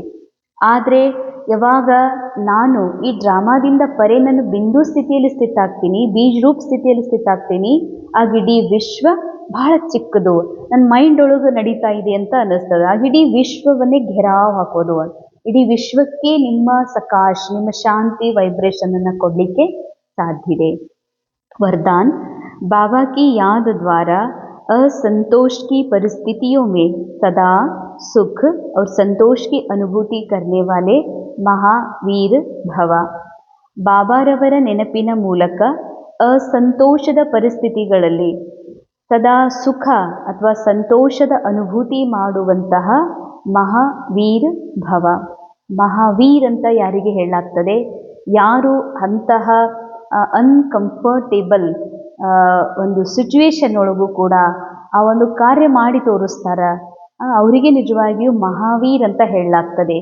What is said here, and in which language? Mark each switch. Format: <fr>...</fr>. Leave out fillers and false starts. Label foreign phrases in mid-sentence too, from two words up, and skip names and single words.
<kn>ಆದರೆ ಯಾವಾಗ ನಾನು ಈ ಡ್ರಾಮಾದಿಂದ ಪರೆ ನಾನು ಬಿಂದು ಸ್ಥಿತಿಯಲ್ಲಿ ಸ್ಥಿತಾಗ್ತೀನಿ, ಬೀಜ ರೂಪ ಸ್ಥಿತಿಯಲ್ಲಿ ಸ್ಥಿತಾಗ್ತೀನಿ, ಆಗ ಇಡೀ ವಿಶ್ವ ಬಹಳ ಚಿಕ್ಕದು ನನ್ನ ಮೈಂಡ್ ಒಳಗೆ ನಡೀತಾ ಇದೆ ಅಂತ ಅನ್ನಿಸ್ತದೆ. ಆಗ ಇಡೀ ವಿಶ್ವವನ್ನೇ ಘೆರಾವ್ ಹಾಕೋದು, ಇಡೀ ವಿಶ್ವಕ್ಕೆ ನಿಮ್ಮ ಸಕಾಶ್, ನಿಮ್ಮ ಶಾಂತಿ ವೈಬ್ರೇಷನನ್ನು ಕೊಡಲಿಕ್ಕೆ ಸಾಧ್ಯ ಇದೆ.</kn> <hi>वरदान, बाबा की याद द्वारा असंतोष की परिस्थितियों में सदा सुख और संतोष की अनुभूति करने वाले महावीर भव.</hi> <kn>ಬಾಬಾರವರ ನೆನಪಿನ ಮೂಲಕ ಅಸಂತೋಷದ ಪರಿಸ್ಥಿತಿಗಳಲ್ಲಿ ಸದಾ ಸುಖ ಅಥವಾ ಸಂತೋಷದ ಅನುಭೂತಿ ಮಾಡುವಂತಹ ಮಹಾವೀರ್ ಭವ. ಮಹಾವೀರ್ ಅಂತ ಯಾರಿಗೆ ಹೇಳಲಾಗ್ತದೆ? ಯಾರು ಅಂತಹ ಅನ್ಕಂಫರ್ಟೇಬಲ್ ಒಂದು ಸಿಚುವೇಶನ್ ಒಳಗೂ ಕೂಡ ಆ ಒಂದು ಕಾರ್ಯ ಮಾಡಿ ತೋರಿಸ್ತಾರ, ಅವರಿಗೆ ನಿಜವಾಗಿಯೂ ಮಹಾವೀರ್ ಅಂತ ಹೇಳಲಾಗ್ತದೆ.</kn>